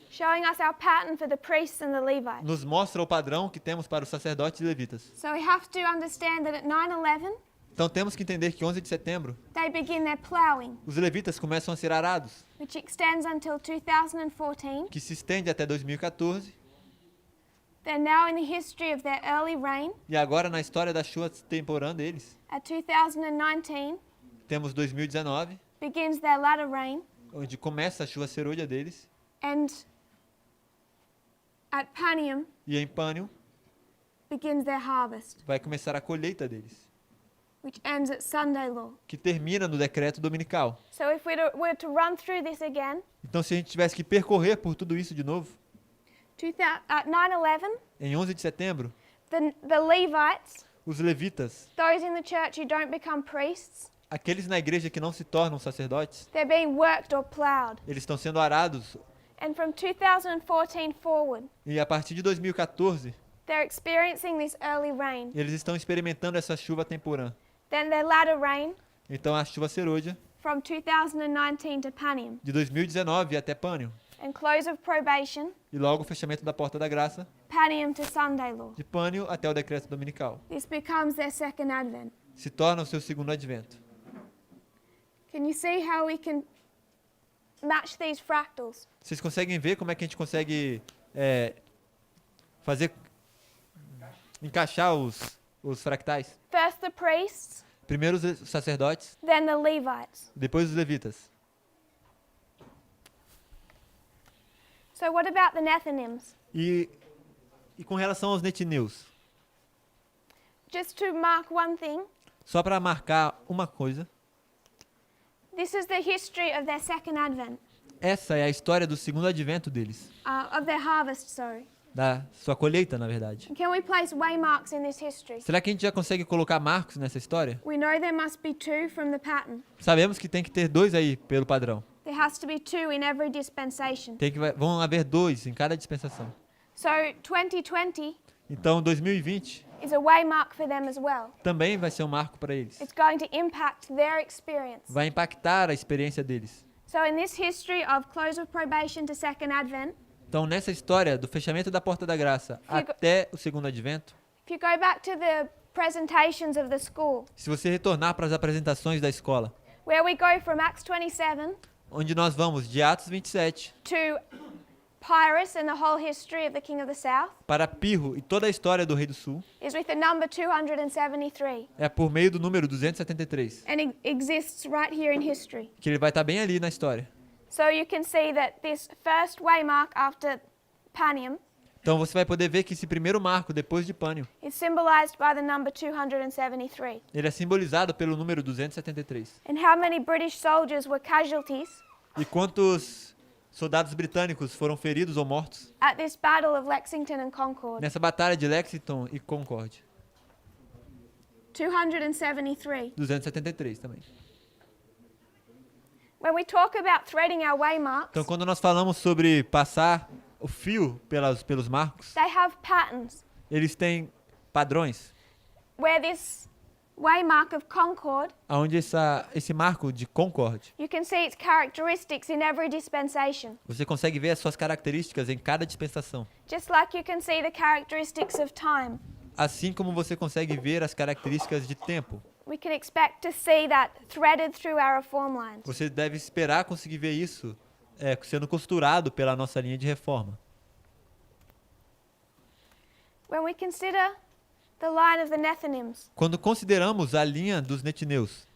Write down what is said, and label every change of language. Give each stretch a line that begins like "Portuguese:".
English: showing us our pattern for the priests and the Levites.
Portuguese: nos mostra o padrão que temos para os sacerdotes e levitas.
English: So we have to understand that at 9/11,
Portuguese: Então temos que entender que 11 de setembro,
English: they begin their plowing,
Portuguese: os levitas começam a ser arados,
English: which extends until 2014.
Portuguese: que se estende até 2014,
English: They're now in the history of their early rain.
Portuguese: e agora na história da chuva temporã deles,
English: At 2019,
Portuguese: temos 2019,
English: begins their latter rain.
Portuguese: onde começa a chuva serôdia deles,
English: And at Panium,
Portuguese: e em Pânium
English: begins their harvest,
Portuguese: vai começar a colheita deles,
English: which ends at Sunday law.
Portuguese: que termina no decreto dominical.
English: So if we were to run through this again,
Portuguese: Então se a gente tivesse que percorrer por tudo isso de novo,
English: at 9/11,
Portuguese: em 11 de setembro,
English: the Levites,
Portuguese: os levitas,
English: those in the church who don't become priests,
Portuguese: aqueles na igreja que não se tornam sacerdotes,
English: they're being worked or plowed.
Portuguese: eles estão sendo arados,
English: And from 2014 forward,
Portuguese: e a partir de 2014,
English: they're experiencing this early rain.
Portuguese: eles estão experimentando essa chuva temporã.
English: Then their latter rain
Portuguese: Então a chuva serôdia,
English: from 2019 to Panium.
Portuguese: de 2019 até Pânium,
English: And close of probation,
Portuguese: e logo o fechamento da porta da graça,
English: Panium to Sunday law.
Portuguese: de Pânium até o decreto dominical.
English: This becomes their second advent.
Portuguese: Se torna o seu segundo advento.
English: Can you see how we can match these fractals?
Portuguese: Vocês conseguem ver como é que a gente consegue fazer encaixar os fractais?
English: First the priests,
Portuguese: Primeiro os sacerdotes,
English: then the Levites.
Portuguese: depois os levitas.
English: So what about the Nethinims?
Portuguese: E com relação aos netineus,
English: Just to mark one thing,
Portuguese: só para marcar uma coisa,
English: this is the history of their second advent.
Portuguese: Essa é a história do segundo advento deles,
English: of their harvest, sorry.
Portuguese: da sua colheita, na verdade.
English: Can we place waymarks in this history?
Portuguese: Será que a gente já consegue colocar marcos nessa história?
English: We know there must be 2 from the pattern.
Portuguese: Sabemos que tem que ter 2 aí, pelo padrão.
English: There has to be 2 in every dispensation.
Portuguese: Vão haver 2 em cada dispensação.
English: So 2020
Portuguese: Então, 2020
English: is a waymark for them as well.
Portuguese: também vai ser um marco para eles.
English: It's going to impact their experience.
Portuguese: Vai impactar a experiência deles.
English: So in this history of close of probation to second advent,
Portuguese: Então, nessa história do fechamento da porta da graça até o segundo advento,
English: if you go back to the presentations of the school,
Portuguese: se você retornar para as apresentações da escola,
English: where we go from Acts 27
Portuguese: onde nós vamos de Atos 27
English: to Pyrrhus and the whole history of the King of the South,
Portuguese: para Pirro e toda a história do Rei do Sul,
English: is with the number 273.
Portuguese: é por meio do número 273,
English: And it exists right here in history.
Portuguese: que ele vai estar bem ali na história.
English: So you can see that this first waymark after Panium
Portuguese: Então você vai poder ver que esse primeiro marco, depois de Pânio,
English: is symbolized by the number 273.
Portuguese: ele é simbolizado pelo número 273.
English: And how many British soldiers were casualties
Portuguese: E quantos soldados britânicos foram feridos ou mortos
English: at this battle of Lexington and Concord?
Portuguese: nessa batalha de Lexington e Concord?
English: 273.
Portuguese: 273 também.
English: When we talk about threading our waymarks,
Portuguese: Então, quando nós falamos sobre passar o fio pelos marcos,
English: they have patterns
Portuguese: eles têm padrões,
English: where this waymark of Concord,
Portuguese: onde esse marco de Concord,
English: you can see its characteristics in every dispensation.
Portuguese: você consegue ver as suas características em cada dispensação.
English: Just like you can see the characteristics of time.
Portuguese: Assim como você consegue ver as características de tempo.
English: We can expect to see that threaded through our reform lines.
Portuguese: Você deve esperar conseguir ver isso sendo costurado pela nossa linha de reforma.
English: When we consider the line of the Nethinims,
Portuguese: Quando consideramos a linha dos netineus,